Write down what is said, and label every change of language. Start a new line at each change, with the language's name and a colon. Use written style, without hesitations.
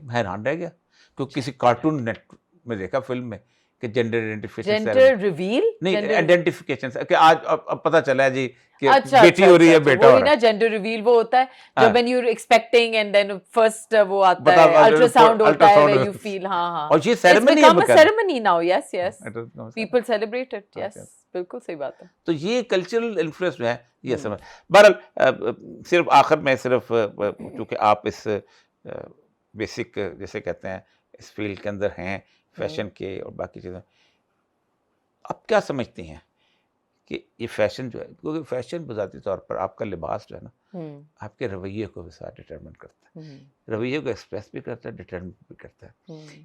Urdu: میں حیران رہ گیا کیونکہ کسی کارٹون نیٹ میں دیکھا فلم میں کہ جینڈر آئیڈینٹیفیکیشن جینڈر ریویل نہیں, آئیڈینٹیفیکیشن کہ آج اب پتہ چلا ہے جی کہ اچھا بیٹی ہو رہی ہے بیٹا ہو رہا ہے. نا جینڈر ریویل وہ ہوتا ہے جب
English: when you're expecting and then first
Urdu: وہ آتا ہے الٹرا ساؤنڈ ہوتا ہے
English: where you feel,
Urdu: ہاں ہاں, اور یہ سیریمنی ہے,
English: become a ceremony now. yes yes people celebrate it.
Urdu: yes بالکل صحیح بات ہے. تو یہ کلچرل انفلوئنس جو ہے یہ سمجھ. بہرحال صرف آخر میں صرف چونکہ آپ اس بیسک جیسے کہتے ہیں اس فیلڈ کے اندر ہیں فیشن کے اور باقی چیزیں, آپ کیا سمجھتی ہیں کہ یہ فیشن جو ہے, کیونکہ فیشن بذاتی طور پر آپ کا لباس جو ہے نا آپ کے رویے کو بھی ساتھ ڈٹرمن کرتا ہے, رویے کو ایکسپریس بھی کرتا ہے, ڈٹرمن بھی کرتا ہے.